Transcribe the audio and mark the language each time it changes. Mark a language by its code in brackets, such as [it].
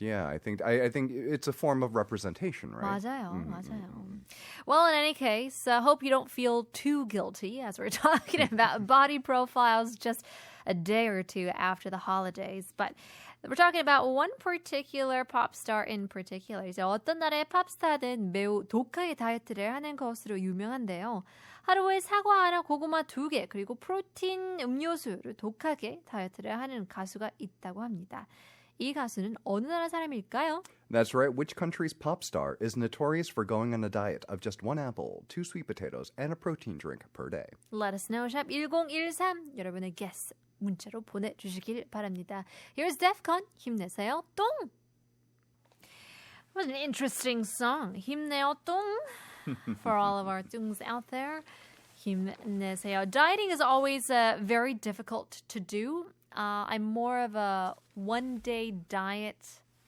[en] Yeah, I think it's a form of representation, right? [ko] 맞아요. [en] Well, in any case, I hope you don't feel too guilty as we're talking about body profiles just a day or two after the holidays. But we're talking about one particular pop star in particular. [ko] 이제 어떤 나라의 팝스타든 매우 독하게 다이어트를 하는 것으로 유명한데요. 하루에 사과 하나, 고구마 2개, 그리고 프로틴 음료수를 독하게 다이어트를 하는 가수가 있다고 합니다. 이 가수는 어느 나라 사람일까요? [en] That's right. Which country's pop star is notorious for going on a diet of just 1 apple, 2 sweet potatoes, and a protein drink per day? Let us know. [ko] 샵 1013 여러분의 [en] guess [ko] 문자로 보내주시길 바랍니다. [en] Here's Defcon. [ko] 힘내세요. 똥! [en] What an interesting song. [ko] 힘내요 똥. [en] For all of our 뚱s out there. [ko] 힘내세요. [en] Dieting is always very difficult to do. I'm more of a one-day diet